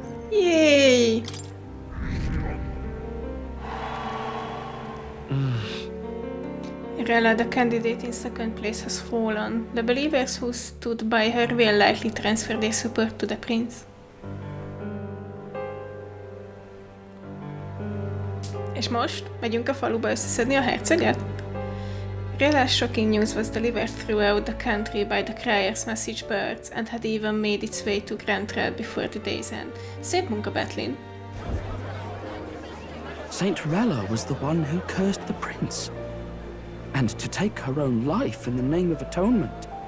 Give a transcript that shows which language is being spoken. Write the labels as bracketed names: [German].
[English] Yay! Rella, the candidate in second place, has fallen. The believers who stood by her will likely transfer their support to the prince. [Hungarian] És most megyünk a faluba összeszedni a herceget? [English] Rella's shocking news was delivered throughout the country by the crier's message birds and had even made its way to Grand Rel before the day's end. [Hungarian] Szép munka, Betlin. [English] Saint Rella was the one who cursed the prince. And to take her own life in the name of atonement.